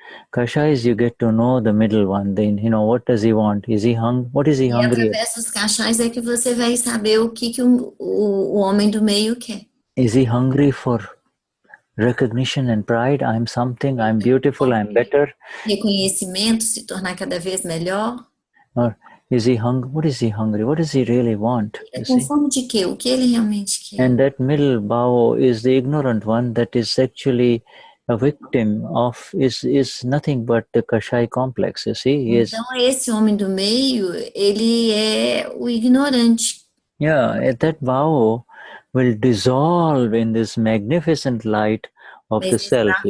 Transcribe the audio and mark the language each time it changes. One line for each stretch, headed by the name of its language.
English: Kashais, you get to know the middle one. Then what does he want? Is he What is he hungry?
Portuguese: E através dos kashais é que você vai saber o que o homem do meio quer.
English: Is he hungry for recognition and pride? I'm something, I'm beautiful, I'm better.
Portuguese: Reconhecimento, se tornar cada vez melhor.
English: Or is he hungry? What is he hungry? What does he really want?
Portuguese: É com fome de quê? O que ele realmente quer?
English: And that middle bhava is the ignorant one that is actually a victim of, is nothing but the Kashai complex, you see.
Portuguese: Então, esse homem do meio, ele é o ignorante.
English: Yeah, that bhava will dissolve in this magnificent light of the self.